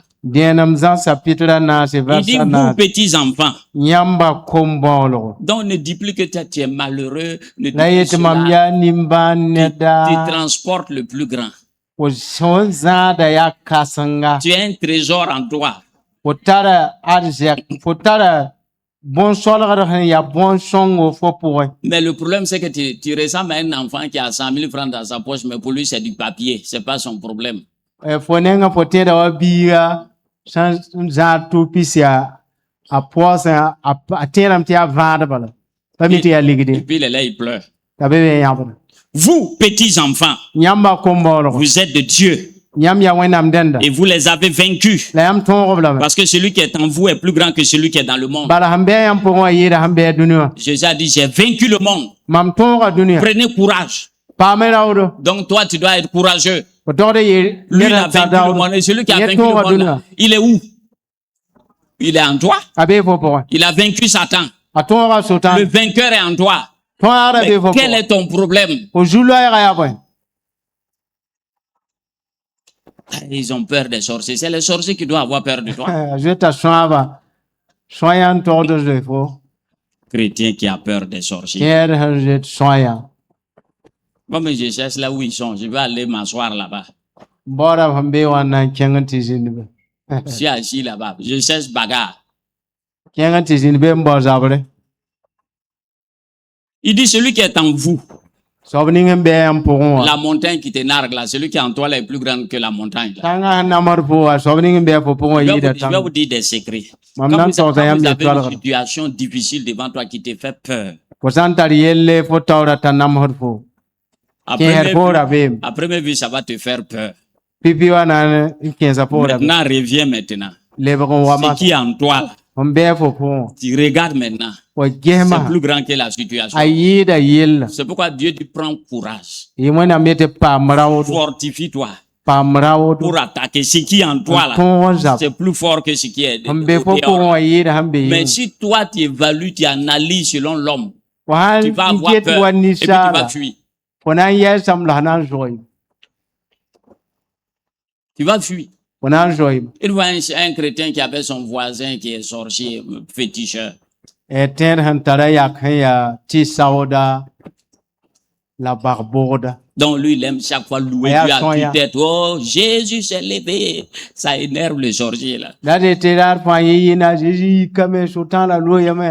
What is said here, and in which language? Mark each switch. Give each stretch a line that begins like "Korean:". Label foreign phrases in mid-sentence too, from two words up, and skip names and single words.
French: Il dit, vous petits enfants, donc ne dis plus que tu es malheureux, ne dis plus cela. Tu transportes le plus grand. Tu as un trésor en toi.
Mossi: bon solgr sẽn yaa bõn sõngo fo pʋgẽ.
French: Mais le problème, c'est que tu ressembles à un enfant qui a 100 000 francs dans sa poche, mais pour lui, c'est du papier. C'est pas son problème.
Mossi: Fo nengã fo tẽeda wa biiga sẽn zãad tʋʋ pis yaa a paoosẽ a tẽedame tɩ yaa vãadba la pa mi tɩ yaa
French: Et
Mossi: ligde
French: puis, il est là, il pleure.
Mossi: t'a be be yãbd.
French: Vous, petits enfants,
Mossi: Yãmba kom-baoolgo
French: vous êtes de Dieu
Mossi: yãmb yaa wẽnnaam dẽnda
French: et vous les avez vaincus.
Mossi: la yãmb tõog-b lame.
French: Parce que celui qui est en vous est plus grand que celui qui est dans le monde.
Mossi: Bala sẽn bɩ a yãmb pʋgẽ wã yɩɩda sẽn bɩ a dũni wã.
French: Jésus a dit, j'ai vaincu le monde.
Mossi: Mam tõoga dũni wã.
French: Prenez courage.
Mossi: Paame raoodo.
French: Donc toi, tu dois être courageux.
Mossi: Fo togd ye
French: Lui, il
Mossi: ned
French: a
Mossi: n tar
French: vaincu le
Mossi: daood.
French: monde. Et celui qui a
Mossi: Yẽ
French: vaincu le
Mossi: tõoga
French: monde,
Mossi: dũni
French: là,
Mossi: wã.
French: il est où? Il est en toi.
Mossi: A bee fo pʋgẽ.
French: Il a vaincu Satan.
Mossi: A tõoga Sotan.
French: Le vainqueur est en toi.
Mossi: Tõagda
French: Mais
Mossi: bee fo
French: quel
Mossi: pʋgẽ.
French: est ton problème?
Mossi: Fo zu-loɛɛga yaa bõe.
French: Ils ont peur des sorciers. C'est les sorciers qui doivent avoir peur de toi.
Mossi: Zoe t'a sõaba. Sõa n togd zoe fo.
French: Chrétien qui a peur des sorciers.
Mossi: Kẽed sẽn zoe tɩ sõa yã.
French: Comme je cherche là où ils sont, je vais aller m'asseoir là-bas.
Mossi: Baoodã sẽn bee wã n na n kẽng n tɩ zĩndbe.
French: Je suis assis là-bas. Je cherche bagarre.
Mossi: Kẽng n tɩ zĩnd bee n bao zabre.
French: Il dit, celui qui est en vous,
Mossi: Soab ning n bɩ a yãmb pʋgẽ wã.
French: la montagne qui te nargue là, celui qui est en toi là est plus grand que la montagne. Là.
Mossi: Tãngã sẽn namsd pʋgẽ wã soab ning n bɩ a fo pʋgẽ wã yɩɩda
French: Je vais
Mossi: tãng.
French: vous dire des secrets.
Mossi: Mam
French: Quand
Mossi: na n
French: vous,
Mossi: togsa
French: quand
Mossi: yãmb
French: vous
Mossi: ye
French: avez une
Mossi: toalgd.
French: situation difficile devant toi qui te fait peur,
Mossi: Fo sã n tar yelle fo taoodã t'a namsd fo.
French: à
Mossi: Kẽer poorã beem.
French: première vue, ça va te faire peur.
Mossi: Pipi wã na n kẽesa poorã be.
French: Maintenant, reviens maintenant.
Mossi: Lebg n wa
French: Ce
Mossi: mas.
French: qui est en toi, là,
Mossi: N bɩ a fo pʋgẽ wã.
French: tu regardes maintenant.
Mossi: Fo
French: C'est
Mossi: gesma.
French: plus grand que la situation.
Mossi: A yɩɩda yella.
French: C'est pourquoi Dieu dit prends courage.
Mossi: Yɩ wẽnnaam ye tɩ paam raoodo.
French: Fortifie-toi
Mossi: Paam raoodo.
French: pour attaquer ce qui est en toi
Mossi: N
French: là.
Mossi: tõog n zab.
French: C'est plus fort que ce qui est
Mossi: N be fo
French: au dehors.
Mossi: pʋgẽ wã yɩɩda sẽn be
French: Mais
Mossi: yɩng.
French: si toi tu évalues, tu analyses selon l'homme,
Mossi: Fo sãn
French: tu vas
Mossi: n
French: avoir
Mossi: ket
French: peur
Mossi: wa
French: et puis tu
Mossi: ninsaala.
French: vas fuir.
Mossi: Fo na n yɛɛsame la sã na n zoeem.
French: Tu vas fuir.
Mossi: Fo na n zoeem.
French: Il voit un chrétien qui avait son voisin qui est sorcier, féticheur.
Mossi: Tẽed sẽn tara yak sẽn yaa tɩ saooda la bag-bʋgda.
French: Donc lui, il aime chaque fois louer Et à Dieu à
Mossi: son ya.
French: tue-tête. Oh, Jésus s'est levé. Ça énerve le sorcier là.
Mossi: La de tɩ raad fãa yẽ yɩna Zeezi yikame Sotan la loyame.